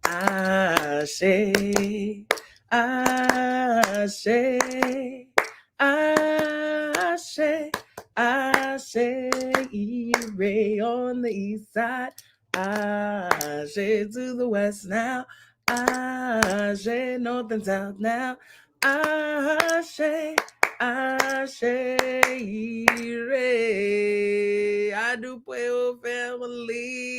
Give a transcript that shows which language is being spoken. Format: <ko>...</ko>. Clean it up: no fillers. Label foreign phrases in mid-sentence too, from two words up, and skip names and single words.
<yo>Ashe, Ashe, Ashe, Ashe,</yo> <en>Ire on the east side, Ashe to the west now, Ashe north and south now,</en> <yo>Ashe, Ashe, Ire.</yo> <en>I do pray, oh family.</en>